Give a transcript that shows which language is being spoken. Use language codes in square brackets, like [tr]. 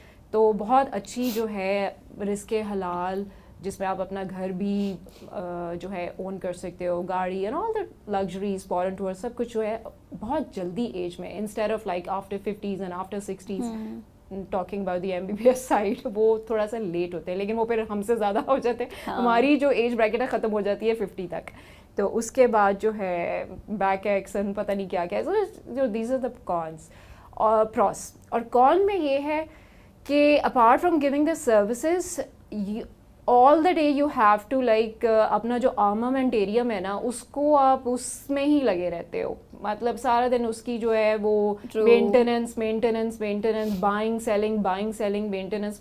[ur] تو بہت اچھی جو ہے رزق حلال جس میں آپ اپنا گھر بھی جو ہے اون کر سکتے ہو, گاڑی [en] and all the luxuries, [ur] foreign tour, سب کچھ جو ہے بہت جلدی ایج میں, [en] Instead of like after 50s and after 60s. Talking about the MBBS side [ur] وہ تھوڑا سا لیٹ ہوتے ہیں, لیکن وہ پھر ہم سے زیادہ ہو جاتے ہیں. ہماری جو ایج بریکٹ ہے ختم ہو جاتی ہے 50 تک, تو اس کے بعد جو ہے بیک ایکسن پتہ نہیں کیا کیا. جو [en] These are the cons اور pros. [ur] اور کون میں یہ ہے کہ [en] apart from giving the services all the day you have to like [ur] اپنا جو آرمامنٹیریم ہے نا اس کو آپ اس میں ہی لگے رہتے ہو, مطلب سارا دن اس کی جو ہے وہ مینٹیننس, [en] Buying selling maintenance.